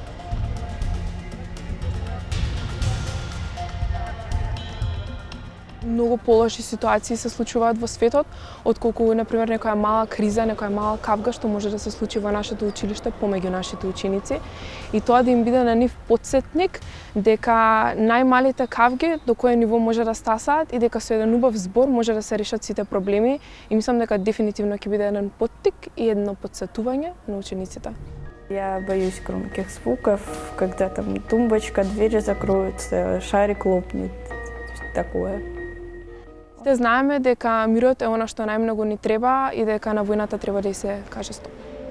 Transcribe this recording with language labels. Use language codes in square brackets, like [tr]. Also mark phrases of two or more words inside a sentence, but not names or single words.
[mk] Многу полоши ситуации се случуваат во светот, отколку, например, некоја мала криза, некоја мала кавга што може да се случи во нашето училиште помеѓу нашите ученици. И тоа да им биде на нив потсетник дека најмалите кавги до кое ниво може да стасаат и дека со еден убав збор може да се решат сите проблеми. И мислам дека дефинитивно ќе биде еден поттик и едно потсетување на учениците. [ru] Я боюсь громких звуков, когда там тумбочка, двери закроются, шарик лопнет, такое. [mk] Знаеме дека мирот е она што најмногу ни треба и дека на војната треба да и се каже стоп.